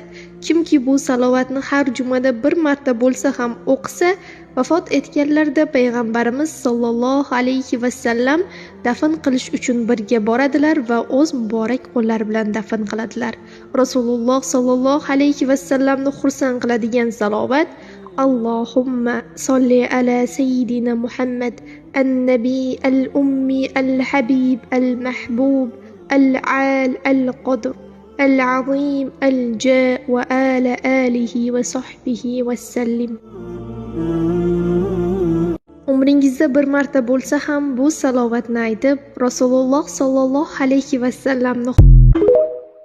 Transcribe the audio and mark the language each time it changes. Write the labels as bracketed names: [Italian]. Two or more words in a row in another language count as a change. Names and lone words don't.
[Uzbek] Kimki bu salovatni har jumada bir marta bo'lsa ham o'qisa, vafot etganlarda payg'ambarimiz [Arabic] صلى الله عليه وسلم [Uzbek] dafn qilish uchun birga boradilar va o'z muborak qo'llari bilan dafn qiladilar. Rasululloh sollallohu alayhi vasallamni xursand qiladigan salovat: [Arabic] اللهم صل على سيدنا محمد النبي الأمي الحبيب المحبوب العالي القدر العظيم الجاه وعلى آله وصحبه وسلم. [Uzbek] Umringizda bir marta bo'lsa ham bu salovatni aytib, Rasululloh [Arabic] صلى الله عليه [Uzbek] vasallamni